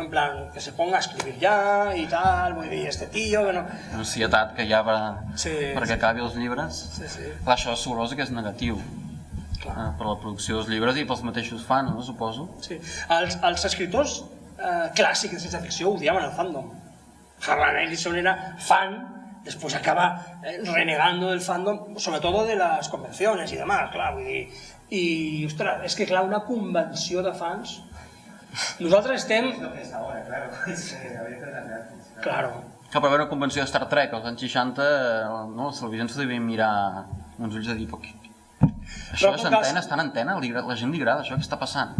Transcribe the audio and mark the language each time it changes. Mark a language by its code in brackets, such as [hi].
[es] En plan, que se ponga a escribir [ca] ja i tal, vull dir, [es] este tío que no... [ca] L'ansietat que hi ha perquè acabi els llibres. Clar, això suposo que és negatiu per la producció dels llibres i pels mateixos fans, no? Suposo. Sí. Els escriptors clàssics de ciència ficció odiaven el fandom. [es] Harlan Ellison era fan, después acaba renegando del fandom, sobre todo de las convenciones y demás, [ca] clar, vull dir... I, ostres, és que clar, una convenció de fans... Nosaltres estem... [es] Es lo que es ahora, claro. Habría que darle. Claro. [ca] Clar, però una convenció de Star Trek als anys 60, no, les televisions s'ho devien mirar amb uns ulls de dir, això és antena, està en antena, la gent li agrada això, què està passant?